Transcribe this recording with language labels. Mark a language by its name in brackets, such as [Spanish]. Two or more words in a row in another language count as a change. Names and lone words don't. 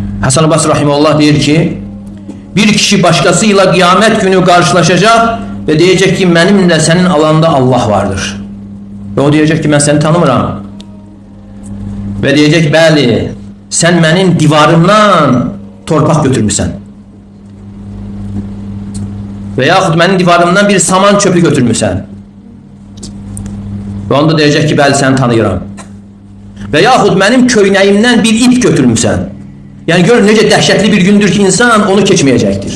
[Turkish] Hasan Basri rahimehullah deyir ki, bir kişi başkasıyla kıyamet günü karşılaşacak ve diyecek ki benimle senin alanda Allah vardır. Ve o diyecek ki ben seni tanımıram. Ve diyecek [Azerbaijani] bəli [Turkish] sen benim [Azerbaijani] divarımdan torpaq götürmüşsən. Və yaxud benim divarımdan bir saman çöpü götürmüşsən. Və onda diyecek ki bəli seni tanıyıram. Və yaxud benim köynəyimdən bir ip götürmüşsən. Yani görün necə dəhşətli bir gündür ki insan onu keçməyəcəkdir.